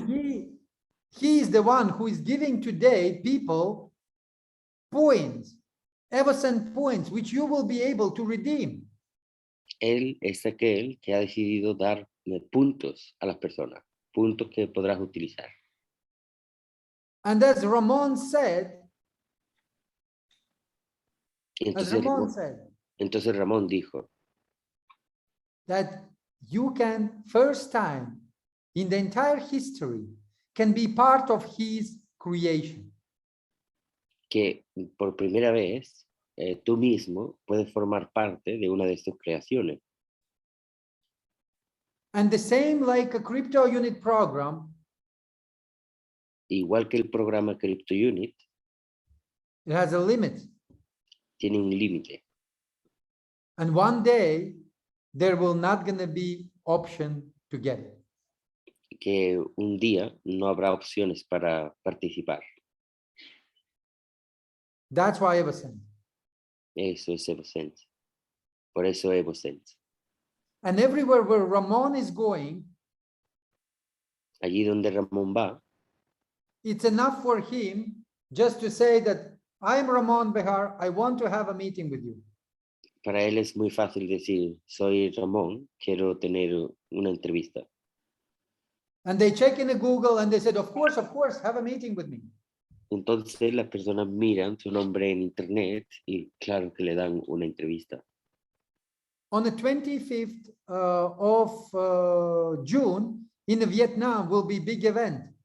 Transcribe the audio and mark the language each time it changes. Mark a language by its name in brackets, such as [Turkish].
[English] And he is the one who is giving today people points, EvoSense points, which you will be able to redeem. [Spanish] Él es aquel que ha decidido dar puntos a las personas, puntos que podrás utilizar. [English] And as Ramon said, [Spanish] Y entonces Ramón dijo [English] that you can, first time in the entire history, can be part of his creation. [Spanish] que por primera vez tú mismo puedes formar parte de una de sus creaciones. [English] And the same like a crypto unit program, [Spanish] Igual que el programa Crypto Unit, [English] it has a limit. [Spanish] tiene un límite. [English] And one day there will not gonna be option to get it. [Spanish] Que un día no habrá opciones para participar. [English] That's why I was saying. [Spanish] Eso es EvoSense. Por eso EvoSense. [English] And everywhere where Ramon is going, [Spanish] Allí donde Ramón va, [English] it's enough for him just to say that I'm Ramon Behar, I want to have a meeting with you. [Spanish] para él es muy fácil decir, soy Ramón, quiero tener una entrevista. [English] And they check in Google and they said, of course, have a meeting with me. [Spanish] Entonces las personas miran su nombre en internet y claro que le dan una entrevista. [English] On the 25th of June in Vietnam will be big event.